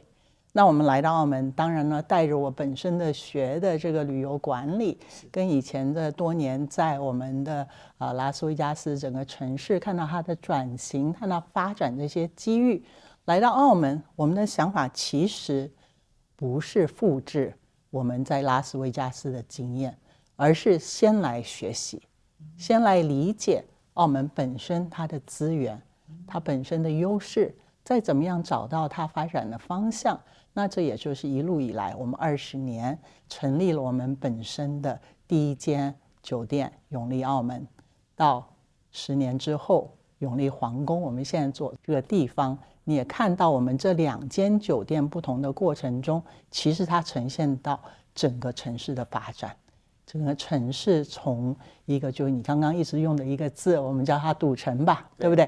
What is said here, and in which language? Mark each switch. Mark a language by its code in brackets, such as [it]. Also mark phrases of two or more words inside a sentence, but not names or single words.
[zh] 那我們來到澳門，當然呢，帶着我本身的學的這個旅遊管理，跟以前的多年在我們的拉斯維加斯整個城市看到它的轉型，看到發展這些機遇，來到澳門，我們的想法其實不是複製我們在拉斯維加斯的經驗，而是先來學習，先來理解澳門本身它的資源，它本身的優勢，再怎麼樣找到它發展的方向。那這也就是一路以來我們20年成立了我們本身的第一間酒店永利澳門，到10年之後永利皇宮，我們現在做這個地方，你也看到我們這2間酒店不同的過程中，其實它呈現到整個城市的發展。整個城市從一個就是你剛剛一直用的一個字，我們叫它賭城吧，對不對？